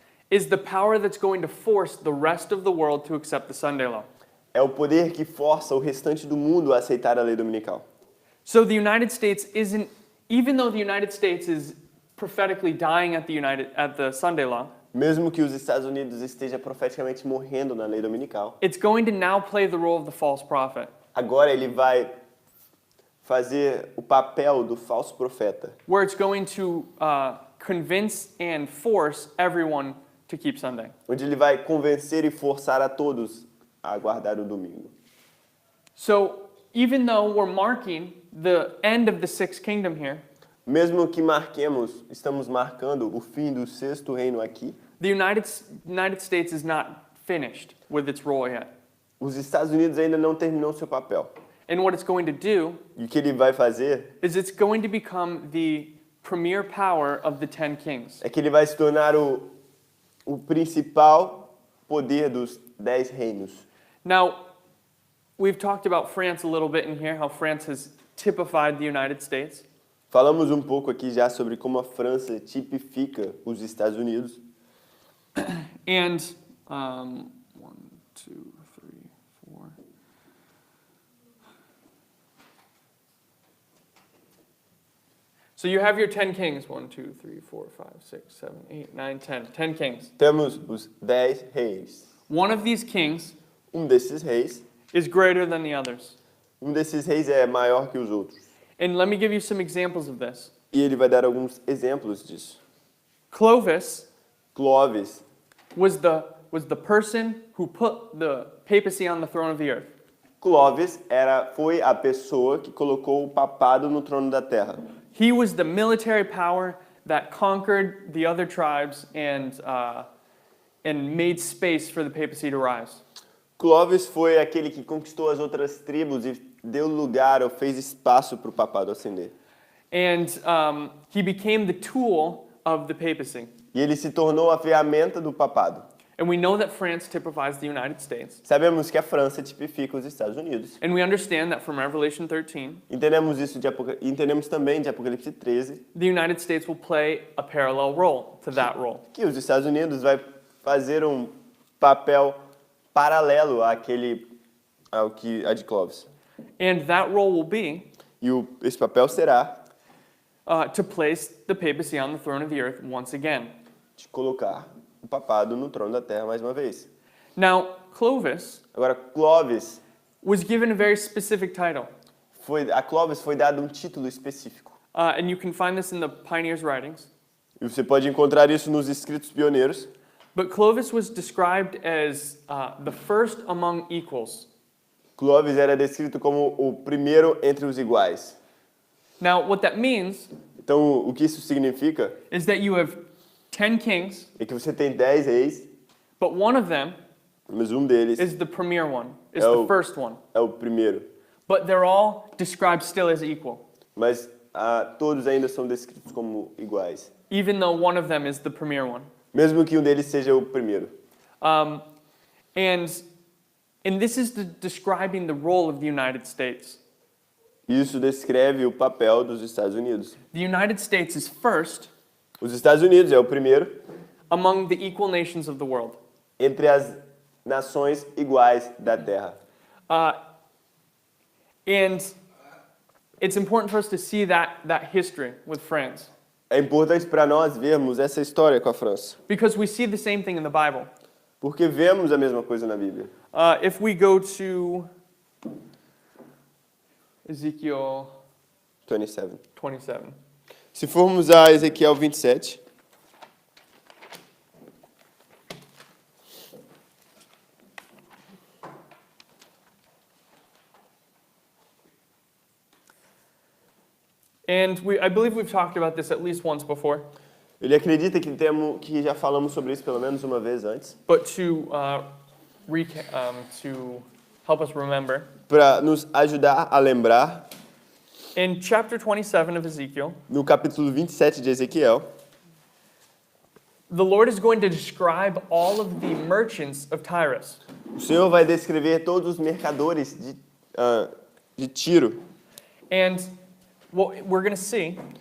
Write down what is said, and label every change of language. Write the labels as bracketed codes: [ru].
[en] is the power that's going to force the rest of the world to accept the Sunday law. [pt] é o poder que força o restante do mundo a aceitar a lei dominical. [en] So the United States isn't, even though the United States is prophetically dying at the Sunday law, [pt] Mesmo que os Estados Unidos esteja profeticamente morrendo na lei dominical, [en] it's going to now play the role of the false prophet, [pt] agora ele vai fazer o papel do falso profeta, [en] where it's going to convince and force everyone to keep Sunday. [pt] onde ele vai convencer e forçar a todos a guardar o domingo. [en] So even though we're marking the end of the sixth kingdom here, [pt] Mesmo que estamos marcando o fim do Sexto Reino aqui, [en] the United States is not finished with its role yet. [pt] os Estados Unidos ainda não terminou seu papel. [en] And what it's going to do [pt] E o que ele vai fazer [en] is it's going to become the premier power of the 10 kings. [pt] é que ele vai se tornar o principal poder dos 10 reinos. [en] Now, we've talked about France a little bit in here, how France has typified the United States. [pt] Falamos um pouco aqui já sobre como a França tipifica os Estados Unidos. [en] And 1, 2, 3, 4. So you have your 10 kings. 1, 2, 3, 4, 5, 6, 7, 8, 9, 10. 10 kings. [pt] Temos os 10 reis. [en] One of these kings [pt] Desses reis, [en] is greater than the others. [pt] desses reis é maior que os outros. [en] And let me give you some examples of this. [pt] E ele vai dar alguns exemplos disso. [en] Clovis [pt] Clovis [en] was the person who put the papacy on the throne of the earth. [pt] Clovis foi a pessoa que colocou o papado no trono da terra. [en] He was the military power that conquered the other tribes and made space for the papacy to rise. [pt] Clovis foi aquele que conquistou as outras tribos e deu lugar ou fez espaço para o papado ascender. [en] And he became the tool of the papacy. [pt] E ele se tornou a ferramenta do papado. [en] And we know that France typifies the United States. [pt] Sabemos que a França tipifica os Estados Unidos. [en] And we understand that from Revelation 13, [pt] Entendemos também de Apocalipse 13 [en] the United States will play a parallel role to that role. [pt] que os Estados Unidos vai fazer um papel paralelo a de Clovis. [en] And that role will be [pt] Esse papel será [en] to place the papacy on the throne of the earth once again. [pt] de colocar o papado no trono da terra mais uma vez. [en] Now, Clovis [pt] Agora, Clovis [en] was given a very specific title. [pt] a Clovis foi dado um título específico. [en] And you can find this in the pioneers' writings. [pt] E você pode encontrar isso nos escritos pioneiros. [en] But Clovis was described as the first among equals. [pt] Clovis era descrito como o primeiro entre os iguais. [en] Now, what that means [pt] Então, o que isso significa [en] is that you have 10 kings, [pt] é que você tem 10 reis, [en] but one of them [pt] mas deles [en] is the premier one, is Oh. the first one. [pt] é o primeiro. [en] But they're all described still as equal, [pt] Mas todos ainda são descritos como iguais. [en] even though one of them is the premier one. [pt] Mesmo que deles seja o primeiro. [en] And this is describing the role of the United States. [pt] Isso descreve o papel dos Estados Unidos. [en] The United States is first [pt] Os Estados Unidos é o primeiro [en] among the equal nations of the world. [pt] entre as nações iguais da Terra. [en] And it's important for us to see that history with France. [pt] É importante para nós vermos essa história com a França, [en] Because we see the same thing in the Bible. [pt] porque vemos a mesma coisa na Bíblia. [en] If we go to Ezekiel 27. [pt] 27. Se formos a Ezequiel 27, [en] And I believe we've talked about this at least once before. [pt] ele acredita que já falamos sobre isso pelo menos uma vez antes, [en] But to help us remember, [pt] para nos ajudar a lembrar, [en] in chapter 27 of Ezekiel, [pt] no capítulo 27 de Ezequiel, [en] the Lord is going to describe all of the merchants of Tyrus. [pt] o Senhor vai descrever todos os mercadores de Tiro, [en] And what we're going to see